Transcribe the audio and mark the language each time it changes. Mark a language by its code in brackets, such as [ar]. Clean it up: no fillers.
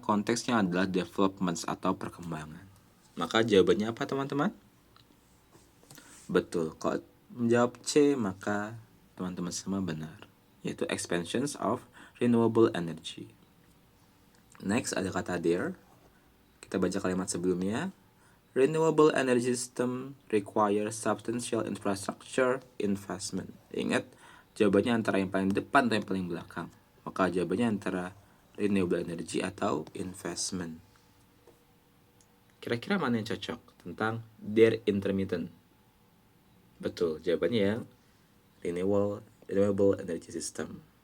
[id] Konteksnya adalah developments atau perkembangan. Maka jawabannya apa teman-teman? Betul, kalau menjawab C maka teman-teman semua benar. [en] Yaitu expansions of renewable energy. Next [id] ada kata [en] there. [id] Kita baca kalimat sebelumnya. [en] Renewable energy system require substantial infrastructure investment. [id] Ingat, jawabannya antara yang paling depan atau yang paling belakang. Maka jawabannya antara renewable energy atau investment. Kira-kira mana yang cocok tentang [en] their intermittent? [id] Betul, jawabannya yang [en] renewable energy system.